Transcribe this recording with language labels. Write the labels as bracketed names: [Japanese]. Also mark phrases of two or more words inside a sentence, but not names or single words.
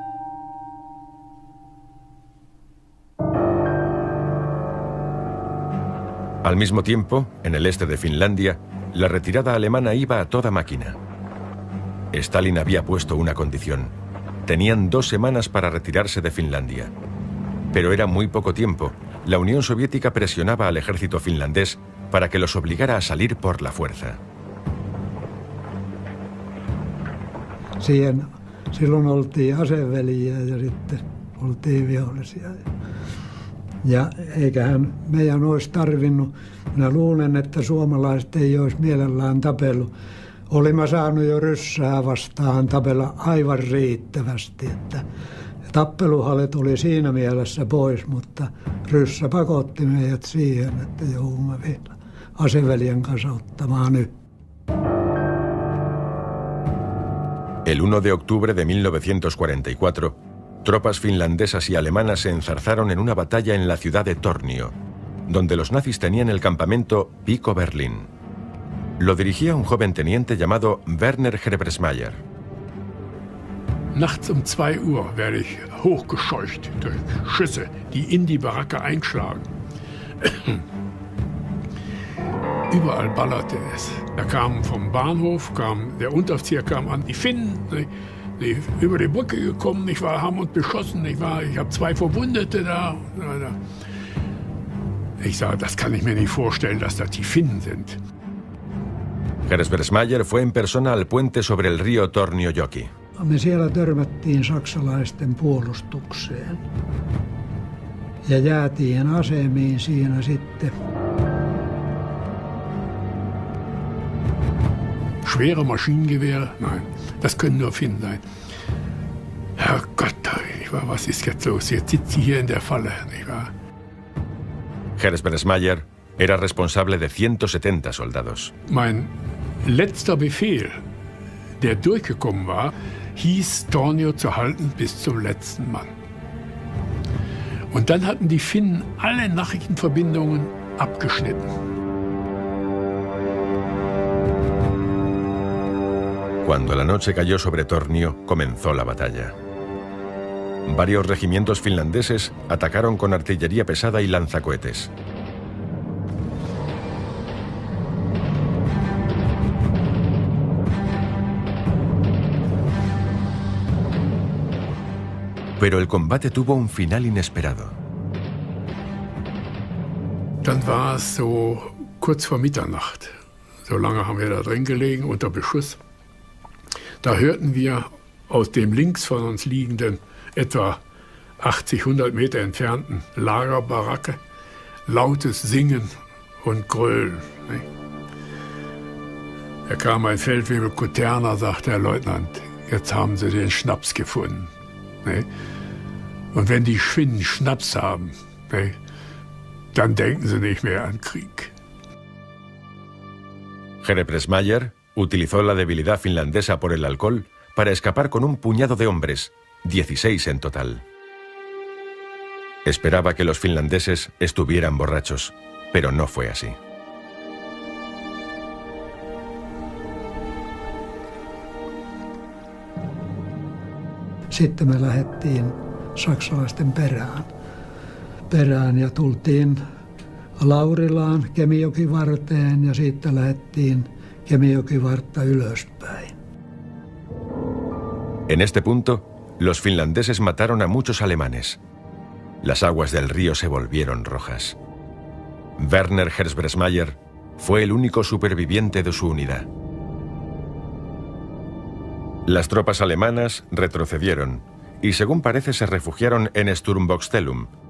[Spanish] Al mismo tiempo, en el este de Finlandia, la retirada alemana iba a toda máquina. Stalin había puesto una condición: tenían 2 semanas para retirarse de Finlandia. Pero era muy poco tiempo. La Unión Soviética presionaba al ejército finlandés para que los obligara a salir por la fuerza. [Finnish] Silloin oltiin aseveljiä ja sitten oltiin vihollisia. Ja eiköhän meidän olisi tarvinnut. Minä luulen, että suomalaiset ei olisi mielellään tapellut. Olimme saanut jo ryssää vastaan tapella aivan riittävästi. Että tappeluhallit oli siinä mielessä pois, mutta ryssä pakotti meidät siihen, että joudumme vielä aseveljen kanssa ottamaan nyt. [Spanish] El 1 de octubre de 1944, tropas finlandesas y alemanas se enzarzaron en una batalla en la ciudad de Tornio, donde los nazis tenían el campamento Pico Berlín. Lo dirigía un joven teniente llamado Werner Herbesmeyer. [German] Nachts um 2 Uhr werde ich hochgescheucht durch Schüsse, die in die Baracke einschlagen. Überall ballerte es. Da kam vom Bahnhof, der Unteroffizier kam an, die Finnen, die über die Brücke gekommen, haben uns beschossen, ich habe 2 Verwundete da. Ich sage, das kann ich mir nicht vorstellen, dass das die Finnen sind. [Spanish] Herzbergsmayer fue en persona al puente sobre el río Torniojoki. [Finnish] Me siellä törmättiin saksalaisten puolustukseen ja jäätiin asemiin siinä sitten. [German] Schwere Maschinengewehre? Nein, das können nur Finnen sein. Herrgott, was ist jetzt los? Jetzt sitzt sie hier in der Falle, nicht wahr? Herzbergsmayer era responsable de 170 soldados. Mein letzter Befehl, der durchgekommen war, hieß, Tornio zu halten bis zum letzten Mann. Und dann hatten die Finnen alle Nachrichtenverbindungen abgeschnitten. [Spanish] Cuando la noche cayó sobre Tornio, comenzó la batalla. Varios regimientos finlandeses atacaron con artillería pesada y lanzacohetes. Pero el combate tuvo un final inesperado. [German] Dann war es so kurz vor Mitternacht. So lange haben wir da drin gelegen unter Beschuss. Da hörten wir aus dem links von uns liegenden, etwa 80, 100 Meter entfernten Lagerbaracke lautes Singen und Grölen. Da kam ein Feldwebel Kuterna, sagte der Leutnant, jetzt haben sie den Schnaps gefunden. Und wenn die Finnen Schnaps haben, dann denken sie nicht mehr an Krieg. [Spanish] Herzbergsmayer utilizó la debilidad finlandesa por el alcohol para escapar con un puñado de hombres, 16 en total. Esperaba que los finlandeses estuvieran borrachos, pero no fue así. [Finnish] Sitten me lähdettiin saksalaisten perään ja tultiin Laurilaan Kemijokivarteen ja siitä lähdettiin Kemijokivartta ylöspäin. [Spanish] En este punto, los finlandeses mataron a muchos alemanes. Las aguas del río se volvieron rojas. Werner Herzbergsmayer fue el único superviviente de su unidad. Las tropas alemanas retrocedieron y, según parece, se refugiaron en Sturmbokstellum.